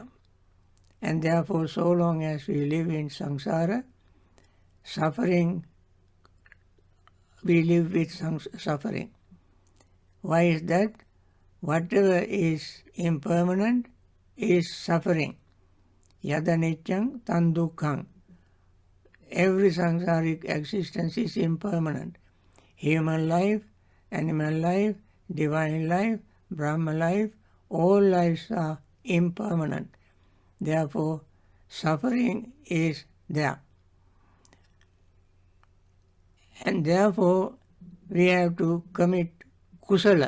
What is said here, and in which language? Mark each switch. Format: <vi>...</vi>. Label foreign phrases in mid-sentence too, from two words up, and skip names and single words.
<en>And therefore, so long as we live in samsara, suffering, we live with suffering. Why is that? Whatever is impermanent is suffering.</en> <pi>Yada nityang tan dukkhang.</pi> <en>every samsaric existence is impermanent. Human life, animal life, divine life, Brahma life, all lives are impermanent. Therefore, suffering is there. And therefore, we have to commit kusala.</en>